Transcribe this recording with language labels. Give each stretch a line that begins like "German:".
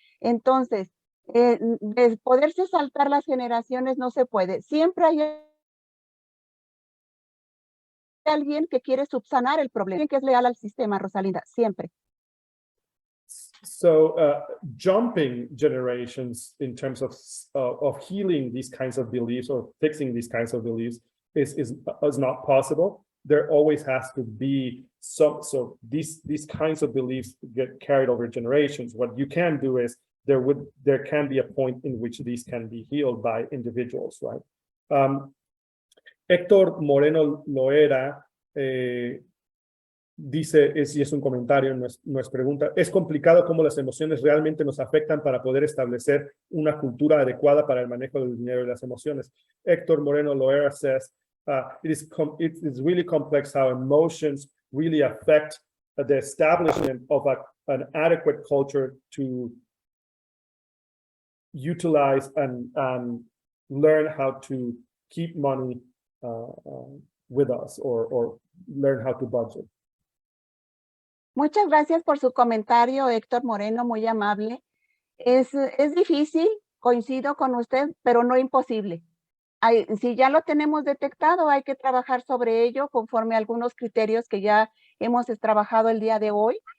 Spanish: Entonces, de poderse saltar las generaciones no se puede. Siempre hay alguien que quiere subsanar el problema, alguien que es leal al sistema, Rosalinda, siempre.
English: So jumping generations in terms of healing these kinds of beliefs or fixing these kinds of beliefs is not possible. There always has to be some, so these kinds of beliefs get carried over generations. What you can do is there can be a point in which these can be healed by individuals, right?
Spanish: Héctor Moreno Loera dice, y es un comentario, no es pregunta, es complicado cómo las emociones realmente nos afectan para poder establecer una cultura adecuada para el manejo del dinero y las emociones.
English: Héctor Moreno Loera says, it is really complex how emotions really affect the establishment of an adequate culture to utilize and learn how to keep money with us or learn how to budget.
Spanish: Muchas gracias por su comentario, Héctor Moreno, muy amable. Es difícil, coincido con usted, pero no imposible. Si ya lo tenemos detectado, hay que trabajar sobre ello conforme a algunos criterios que ya hemos trabajado el día de hoy.